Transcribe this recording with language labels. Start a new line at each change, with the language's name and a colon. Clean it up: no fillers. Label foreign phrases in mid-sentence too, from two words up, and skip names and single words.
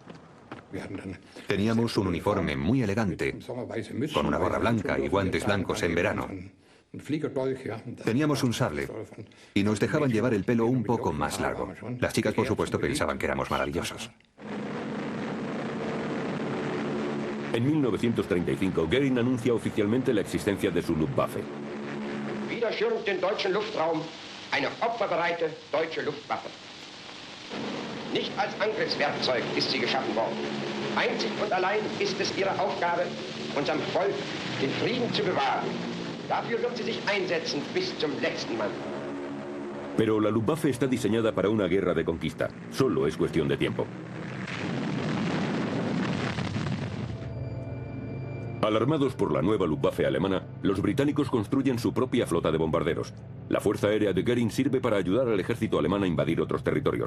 Spanish: Teníamos un uniforme muy elegante, con una gorra blanca y guantes blancos en verano. Teníamos un sable y nos dejaban llevar el pelo un poco más largo. Las chicas, por supuesto, pensaban que éramos maravillosos. En 1935, Göring anuncia oficialmente la existencia de su Luftwaffe.
German: Wieder schirmt den deutschen Luftraum eine opferbereite deutsche Luftwaffe. Nicht als Angriffswerkzeug ist sie geschaffen worden. Einzig und allein ist es ihre Aufgabe, unserem Volk den Frieden zu bewahren. Dafür wird sie sich einsetzen bis zum letzten Mann.
Spanish: Pero la Luftwaffe está diseñada para una guerra de conquista. Solo es cuestión de tiempo. Alarmados por la nueva Luftwaffe alemana, los británicos construyen su propia flota de bombarderos. La fuerza aérea de Göring sirve para ayudar al ejército alemán a invadir otros territorios.